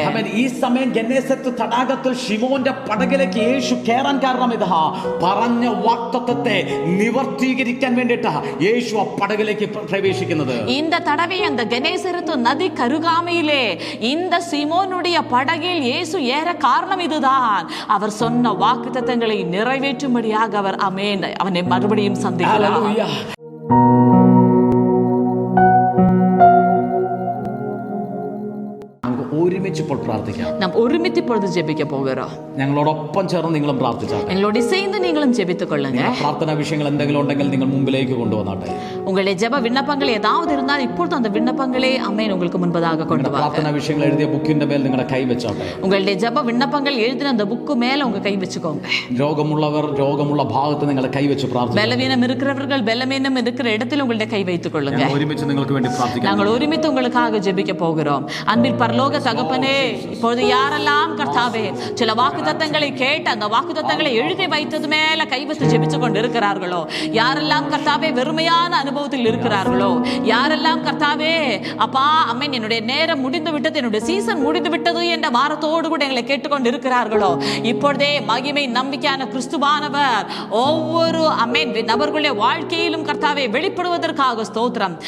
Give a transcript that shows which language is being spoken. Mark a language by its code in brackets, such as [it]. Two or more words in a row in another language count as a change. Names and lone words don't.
[ml] ആമേൻ. ഈ സമയം ഗന്നേസരത്ത് തടാകത്തിൽ ശിമോന്റെ പടകിലേക്ക് യേശു കയറാൻ കാരണം ഇതാ, പറഞ്ഞ വാഗ്ദത്തത്തെ നിവർത്തീകരിക്കാൻ വേണ്ടിട്ടാ യേശു ആ പടകിലേക്ക് പ്രവേശിക്കുന്നത്. [ta] இந்த தடவை அந்த கணேசரத்து நதி கருகாமையிலே இந்த சீமோனுடைய படகில் இயேசு ஏற காரணம் இதுதான், அவர் சொன்ன வாக்குத்தத்தங்களை நிறைவேற்றும்படியாக அவர் அமேன் அவனை மறுபடியும் சந்திக்கிறார். [ml] ഹല്ലേലൂയ. ഒരുമിച്ച് ഇപ്പോൾ പ്രാർത്ഥിക്കാം. [ta] நாம் ஒருமித்து இப்பொழுது ஜெபிக்க போகிறோம். [ml] ഞങ്ങളോടൊപ്പം ചേർന്ന് നിങ്ങളും പ്രാർത്ഥിച്ചാട്ടെ. [ta] எங்களோட சேர்ந்து நீங்களும் ஜெபித்துக் கொள்ளுங்க. [ml] പ്രാർത്ഥനാ വിഷയങ്ങൾ എന്തെങ്കിലും ഉണ്ടെങ്കിൽ നിങ്ങൾ മുമ്പിലേക്ക് കൊണ്ടുവന്നാട്ടെ. [ta] உங்களுடைய ஜெப விண்ணப்பங்கள் ஏதாவது இருந்தால் இப்பொழுது அந்த விண்ணப்பங்களே அமேன் உங்களுக்கு முன்பதாக கொண்டு வாங்க. [ml] പ്രാർത്ഥനാ വിഷയങ്ങൾ എഴുതിയ ബുക്കിന്റെ മേൽ നിങ്ങളുടെ കൈ വെച്ചാട്ടെ. [ta] உங்களுடைய ஜெப விண்ணப்பங்கள் எழுதின அந்த புக்கு மேல உங்க கை வச்சுக்கோங்க. [ml] രോഗമുള്ളവർ രോഗമുള്ള ഭാഗത്ത് നിങ്ങളുടെ കൈ വെച്ച് പ്രാർത്ഥിക്കുക. [ta] பலவீனம் இருக்கிறவர்கள் பலவீனம் இருக்கிற இடத்தில் உங்களுடைய கை வைத்துக் கொள்ளுங்க. [ml] ഒരുമിച്ച് നിങ്ങൾക്ക് വേണ്ടി പ്രാർത്ഥിക്കാം. [ta] நாங்கள் ஒருமித்து உங்களுக்காக ஜெபிக்க போகிறோம். அன்பில் பரலோக தகப்பனே, இப்பொழுது யாரெல்லாம் கர்த்தாவே சில வாக்குத்தத்தங்களை கேட்டு அந்த வாக்குத்தத்தங்களை எழுதி வைத்தது மேல கை வைத்து ஜெபித்துக் கொண்டு இருக்கிறார்களோ, யாரெல்லாம் கர்த்தாவே வெறுமையான அனுபவத்தில் இருக்கிறார்களோ, யாரெல்லாம் கர்த்தாவே அப்பா அம்மன் என்னுடைய நேரம் முடிந்து விட்டது, என்னுடைய சீசன் முடிந்து விட்டது என்ற வாரத்தோடு கூட எங்களை கேட்டுக்கொண்டு இருக்கிறார்களோ, இப்பொழுதே மகிமை நம்பிக்கையான கிறிஸ்துவானவர் ஒவ்வொரு அம்மன் நபர்களுடைய வாழ்க்கையிலும் கர்த்தாவே வெளிப்படுவதற்காக ஸ்தோத்திரம்.